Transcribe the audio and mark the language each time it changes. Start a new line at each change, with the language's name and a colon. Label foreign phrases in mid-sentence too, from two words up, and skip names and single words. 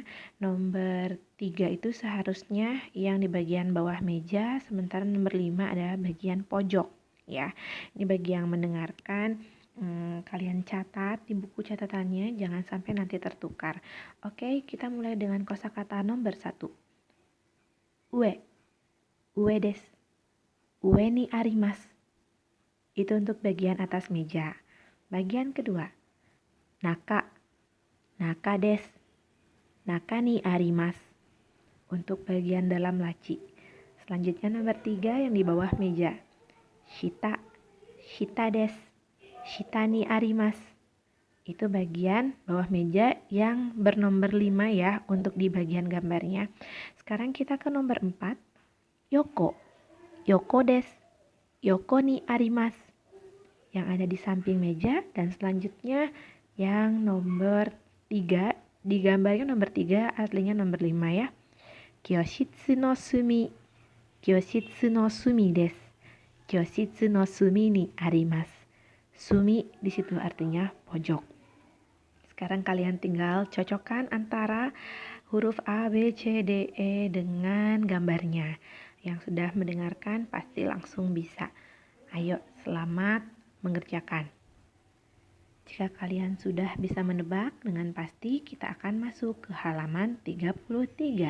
Indonesian: Nomor 3 itu seharusnya yang di bagian bawah meja, sementara nomor 5 adalah bagian pojok ya. Ini bagi yang mendengarkan, kalian catat di buku catatannya, jangan sampai nanti tertukar. Oke, kita mulai dengan kosakata nomor 1.
Japanese: 上、上です. 上にあります.
Indonesian: Itu untuk bagian atas meja. Bagian kedua,
Japanese: 中、中です. 中にあります.
Indonesian: Untuk bagian dalam laci. Selanjutnya nomor 3 yang di bawah meja.
Japanese: 下、下です。下にあります.
Indonesian: Itu bagian bawah meja yang bernomor 5 ya untuk di bagian gambarnya. Sekarang kita ke nomor 4.
Japanese: 横、横です。横にあります.
Indonesian: Yang ada di samping meja. Dan selanjutnya yang nomor 3. Di gambarnya nomor 3, aslinya nomor 5 ya.
Japanese: 教室の隅。教室の隅です. 教室の隅にあります.
Indonesian: Sumi di situ artinya pojok. Sekarang kalian tinggal cocokkan antara huruf A, B, C, D, E dengan gambarnya. Yang sudah mendengarkan pasti langsung bisa. Ayo, selamat mengerjakan. Jika kalian sudah bisa menebak dengan pasti, kita akan masuk ke halaman 33.